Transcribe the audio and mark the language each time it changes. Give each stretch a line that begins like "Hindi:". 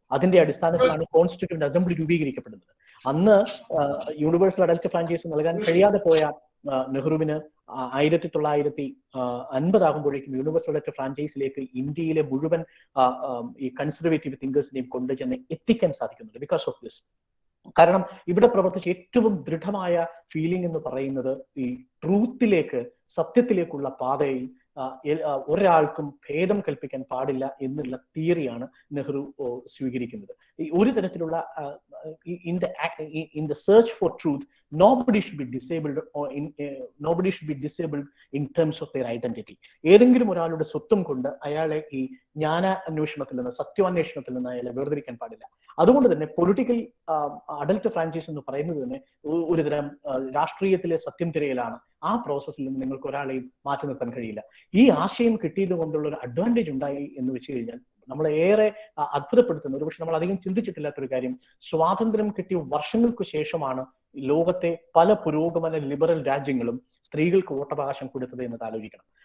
Malayalam: അതിന്റെ അടിസ്ഥാനത്തിലാണ് constituent assembly രൂപീകരിക്കപ്പെടുന്നത്. അന്ന് യൂണിവേഴ്സൽ അഡൽട്ട് ഫ്രാഞ്ചൈസ് നൽകാൻ കഴിയാതെ പോയ നെഹ്റുവിന് 1950 ആകുമ്പോഴേക്കും യൂണിവേഴ്സൽ അഡൽട്ട് ഫ്രാഞ്ചൈസിലേക്ക് ഇന്ത്യയിലെ മുഴുവൻ ഈ കൺസർവേറ്റീവ് തിങ്കേഴ്സിനെയും കൊണ്ടുചെന്ന് എത്തിക്കാൻ സാധിക്കുന്നുണ്ട്
English: Because of this.
Malayalam: കാരണം ഇവിടെ പ്രവർത്തിച്ച ഏറ്റവും ദൃഢമായ ഫീലിംഗ് എന്ന് പറയുന്നത് ഈ ട്രൂത്തിലേക്ക്, സത്യത്തിലേക്കുള്ള പാതയിൽ ഒരാൾക്കും ഭേദം കൽപ്പിക്കാൻ പാടില്ല എന്നുള്ള തിയറിയാണ് നെഹ്റു സ്വീകരിക്കുന്നത്. ഈ ഒരു തരത്തിലുള്ള
English: in the search for truth, nobody should be disabled or nobody should be disabled in terms of their identity.
Malayalam: ഏതെങ്കിലും ഒരാളുടെ സ്വത്വം കൊണ്ട് അയാളെ ഈ ജ്ഞാന അന്വേഷണത്തിൽ നിന്ന്, സത്യാന്വേഷണത്തിൽ നിന്ന് അയാളെ വേർതിരിക്കാൻ പാടില്ല. അതുകൊണ്ട് തന്നെ പൊളിറ്റിക്കൽ അഡൽട്ട് ഫ്രാഞ്ചൈസ് എന്ന് പറയുന്നത് തന്നെ ഒരുതരം രാഷ്ട്രീയത്തിലെ സത്യം തിരയലാണ്. ആ പ്രോസസ്സിൽ നിന്ന് നിങ്ങൾക്ക് ഒരാളെയും മാറ്റി നിർത്താൻ കഴിയില്ല. ഈ ആശയം കിട്ടിയത് കൊണ്ടുള്ള ഒരു അഡ്വാൻറ്റേജ് ഉണ്ടായി എന്ന് വെച്ച് കഴിഞ്ഞാൽ നമ്മളെ ഏറെ അത്ഭുതപ്പെടുത്തുന്ന, ഒരുപക്ഷെ നമ്മൾ അധികം ചിന്തിച്ചിട്ടില്ലാത്തൊരു കാര്യം, സ്വാതന്ത്ര്യം കിട്ടിയ വർഷങ്ങൾക്ക് ശേഷമാണ് ലോകത്തെ പല പുരോഗമന ലിബറൽ രാജ്യങ്ങളും സ്ത്രീകൾക്ക് വോട്ടവകാശം കൊടുത്തത് എന്നത് ആലോചിക്കണം.